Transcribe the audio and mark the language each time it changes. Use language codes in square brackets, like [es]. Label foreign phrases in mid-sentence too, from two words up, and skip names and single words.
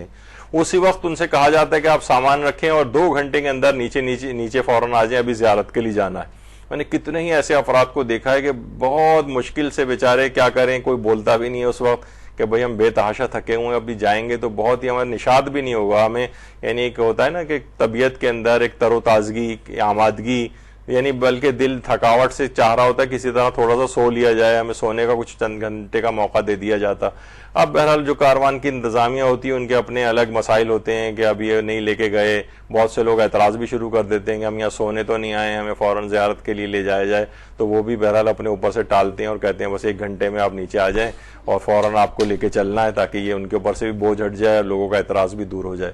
[ur] اسی وقت ان سے کہا جاتا ہے کہ آپ سامان رکھیں اور 2 گھنٹے کے اندر نیچے فوراً آ جائیں, ابھی زیارت کے لیے جانا ہے. میں نے کتنے ہی ایسے افراد کو دیکھا ہے کہ بہت مشکل سے بیچارے کیا کریں, کوئی بولتا بھی نہیں ہے اس وقت کہ بھئی ہم بے تحاشا تھکے ہوئے ابھی جائیں گے تو بہت ہی ہمارا نشاط بھی نہیں ہوگا ہمیں, یعنی ایک ہوتا ہے نا کہ طبیعت کے اندر ایک تر و تازگی, آمادگی, یعنی بلکہ دل تھکاوٹ سے چاہ رہا ہوتا ہے کسی طرح تھوڑا سا سو لیا جائے, ہمیں سونے کا کچھ چند گھنٹے کا موقع دے دیا جاتا. اب بہرحال جو کاروان کی انتظامیہ ہوتی ہے ان کے اپنے الگ مسائل ہوتے ہیں کہ اب یہ نہیں لے کے گئے. بہت سے لوگ اعتراض بھی شروع کر دیتے ہیں کہ ہم یہاں سونے تو نہیں آئے, ہمیں فوراً زیارت کے لیے لے جایا جائے, تو وہ بھی بہرحال اپنے اوپر سے ٹالتے ہیں اور کہتے ہیں بس 1 گھنٹے میں آپ نیچے آ جائیں اور فوراً آپ کو لے کے چلنا ہے تاکہ یہ ان کے اوپر سے بھی بوجھ ہٹ جائے اور لوگوں کا اعتراض بھی دور ہو جائے.